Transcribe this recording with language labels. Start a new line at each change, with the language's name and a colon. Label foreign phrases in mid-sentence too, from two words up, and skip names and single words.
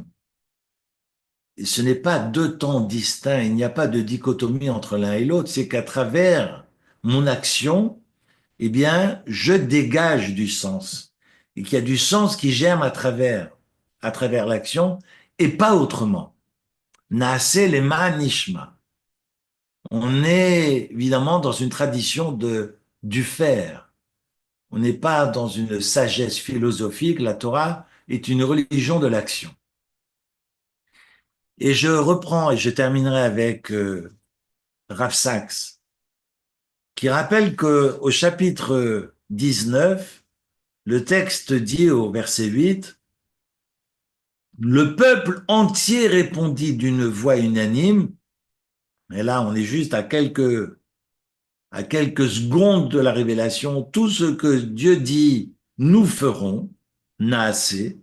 French: Ce n'est pas deux temps distincts, il n'y a pas de dichotomie entre l'un et l'autre, c'est qu'à travers mon action, eh bien, je dégage du sens. Et qu'il y a du sens qui germe à travers l'action, et pas autrement.
Hebrew: נעשה למה נשמע.
French: On est évidemment dans une tradition du faire. On n'est pas dans une sagesse philosophique. La Torah est une religion de l'action. Et je reprends et je terminerai avec Rav Sachs, qui rappelle que au chapitre 19, le texte dit au verset 8, le peuple entier répondit d'une voix unanime, et là on est juste à quelques secondes de la révélation, tout ce que Dieu dit, nous ferons, Naaseh.